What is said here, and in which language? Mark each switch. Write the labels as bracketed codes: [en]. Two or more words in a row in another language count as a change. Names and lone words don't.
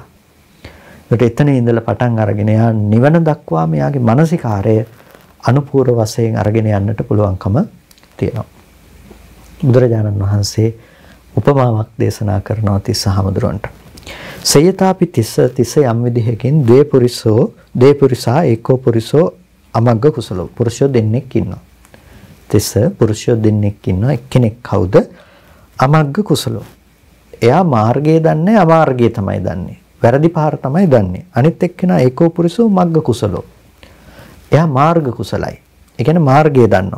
[si] ඒකට එතන ඉඳලා පටන් අරගෙන යා නිවන දක්වා මෙයාගේ මානසිකාරය අනුපූර්ව වශයෙන් අරගෙන යන්නට පුළුවන්කම තියෙනවා. බුදුරජාණන් වහන්සේ උපමාවක් දේශනා කරනවා තිස්සහමඳුරන්ට. [pi] සයතාපි තිස්ස [si] යම් විදිහකින් [pi] ද්වේ පුරිසා ඒකෝ පුරිසෝ අමග්ග කුසලෝ. [si] පුරුෂයෝ දෙන්නෙක් ඉන්නවා. තිස්ස පුරුෂයෝ දෙන්නෙක් ඉන්නවා. එක්කෙනෙක් කවුද? [pi] අමග්ග කුසලෝ. [si] එයා මාර්ගය දන්නේ අමාර්ගය තමයි දන්නේ. වැරදි පාර තමයි දන්නේ. අනිත් එක්කෙනා [pi] ඒකෝ පුරිසෝ මග්ග කුසලෝ. [si] එයා මාර්ග කුසලයි. ඒ කියන්නේ මාර්ගය දන්නවා.